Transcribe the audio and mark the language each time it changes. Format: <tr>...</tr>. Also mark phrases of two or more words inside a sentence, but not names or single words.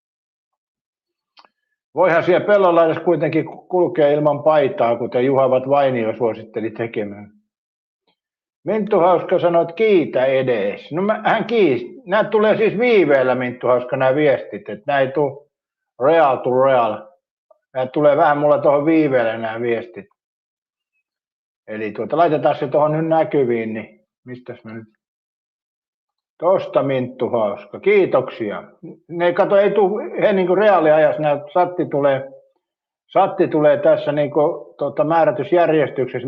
<fi>Voihan siellä pellolla edes kuitenkin kulkea ilman paitaa, kuten Juha Vainio suositteli tekemään. Minttu Hauska sanoi, että kiitä edes. No hän kiisi. Nämä tulee siis viiveellä, Minttu Hauska, nämä viestit. Että nämä ei tule</fi> <en>real to real.</en> <fi>Nämä tulee vähän mulla tuohon viiveelle nämä viestit. Eli laitetaan se tuohon nyt näkyviin, niin mistäs mä nyt? Tosta Minttu Hauska. Kiitoksia. Ne ei tule niin kuin reaaliajassa, Satti tulee tässä niin kuin, määrätysjärjestyksessä.</fi>